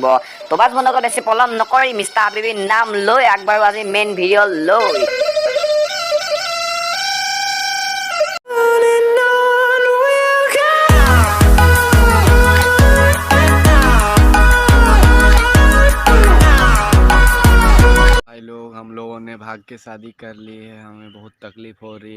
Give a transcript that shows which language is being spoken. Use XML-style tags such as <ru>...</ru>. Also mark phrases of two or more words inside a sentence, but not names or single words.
<as>তো বাছ বন্ধুসকল বেছি পলম নকৰি মিষ্টাৰ হাবিবীৰ নাম লৈ আগবাঢ়ো আজি মেইন ভিডিঅ' লৈ।</as> <hi>हम लोगों ने भाग के शादी कर ली है, हमें बहुत तकलीफ हो रही है।</hi>